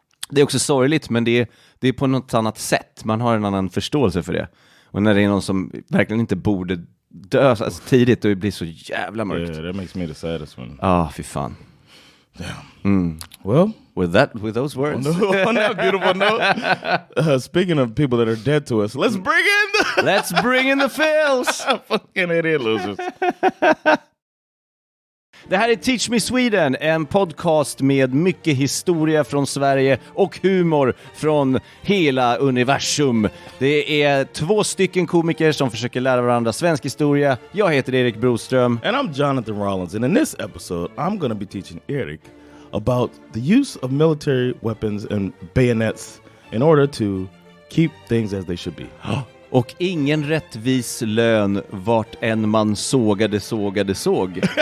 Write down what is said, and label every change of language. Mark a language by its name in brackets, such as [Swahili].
[Swedish] Det är också sorgligt, men det är på något annat sätt. Man har en annan förståelse för det. Och när det är någon som verkligen inte borde dö alltså, tidigt, då blir det så jävla mörkt. [English] Yeah, that makes me the saddest one. [Swedish] Fy fan. [English] Damn. Well, with those words. On that beautiful note, speaking of people that are dead to us, let's bring in the Phils. Fucking idiot losers. [Swedish] Det här är Teach Me Sweden, en podcast med mycket historia från Sverige och humor från hela universum. Det är 2 stycken komiker som försöker lära varandra svensk historia. Jag heter Erik Broström. [English] And I'm Jonathan Rollins. And in this episode, I'm going to be teaching Erik about the use of military weapons and bayonets in order to keep things as they should be. [Swedish] Och ingen rättvis lön vart en man såg.